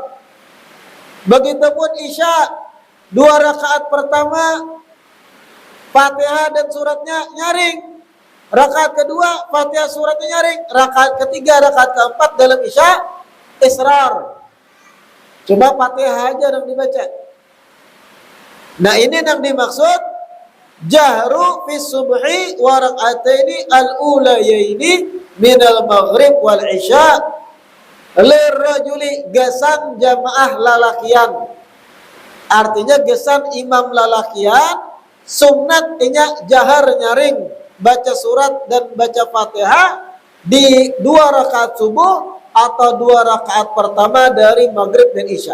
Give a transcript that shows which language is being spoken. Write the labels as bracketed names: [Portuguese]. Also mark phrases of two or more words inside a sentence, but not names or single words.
[Banjar] Begitupun isya, 2 rakaat pertama Fatihah dan suratnya nyaring, rakaat kedua Fatihah suratnya nyaring, rakaat ketiga, rakaat keempat dalam isya israr. Cuma Fatihah aja yang dibaca. Nah, ini yang dimaksud [Arabic] جهر في صبح وركعتين الأوليين من المغرب والعشاء للرجل, [Banjar] gesan jamaah lalakian. Artinya gesan imam lalakian sunnatnya jahar nyaring baca surat dan baca Fatihah di 2 rakaat subuh atau 2 rakaat pertama dari maghrib dan isya.